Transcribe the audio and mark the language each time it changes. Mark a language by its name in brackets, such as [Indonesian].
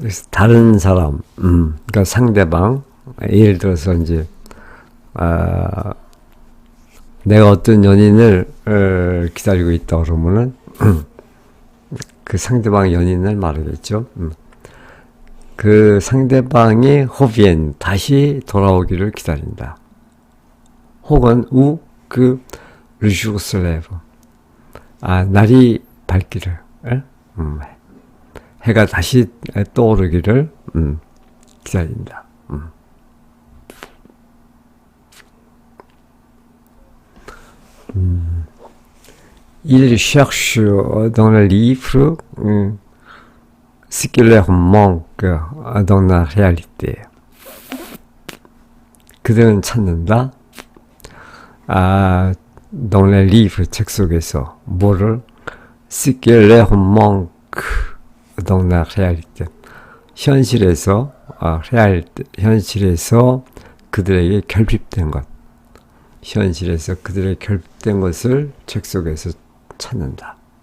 [Korean] 다른 사람, 그러니까 상대방. 예를 들어서 이제 내가 어떤 연인을 기다리고 있다 그러면은 그 상대방 연인을 말하겠죠. 그 상대방이 호비엔 다시 돌아오기를 기다린다. 혹은 [French] le jour se lève. [Korean] 날이 밝기를, 해가 다시 떠오르기를 기다린다. [French] Il cherche dans le livre ce qui leur manque dans la réalité. [Korean] 그들은 찾는다. [French] dans les livres [Korean] 책 속에서 뭐를 [French] ce qui leur manque dans la réalité. [Korean] 현실에서 현실에서 그들에게 결핍된 것. 현실에서 그들에게 결핍된 것을 책 속에서 찾는다.